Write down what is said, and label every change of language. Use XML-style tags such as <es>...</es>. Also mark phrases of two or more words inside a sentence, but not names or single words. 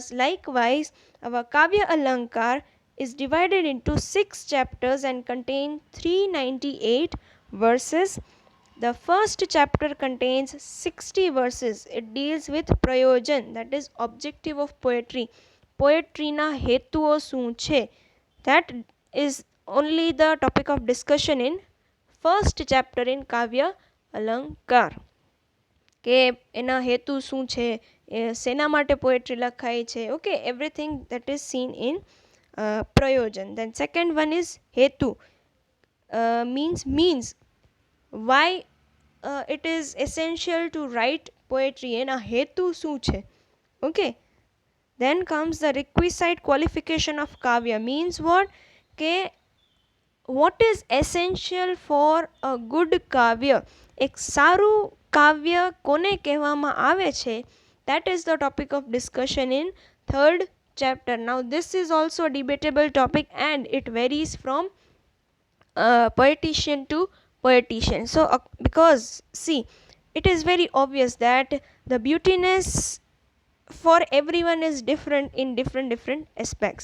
<en>Likewise, our Kavya Alankar is divided into 6 chapters and contain 398 verses. The first chapter contains 60 verses. It deals with prayojan, that is objective of poetry.</en> <gu>Poetry ના હેતુઓ શું છે,</gu> <en>that is only the topic of discussion in first chapter in Kavya Alankar.</en> <gu>કે એના હેતુ શું છે, સેના માટે પોએટ્રી લખાઈ છે.</gu> <en>okay, everything that is seen in prayojan. Then second one is hetu, means why it is essential to write poetry,</en> <gu>એના હેતુ શું છે.</gu> <en>Okay, then comes the requisite qualification of kavya, means what is essential for a good kavya,</en> <gu>એક સારું કાવ્ય કોને કહેવામાં આવે છે,</gu> <en>that is the topic of discussion in third chapter. Now this is also a debatable topic and it varies from poetician to poetician. So because see, it is very obvious that the beautiness for everyone is different in different aspects.</en>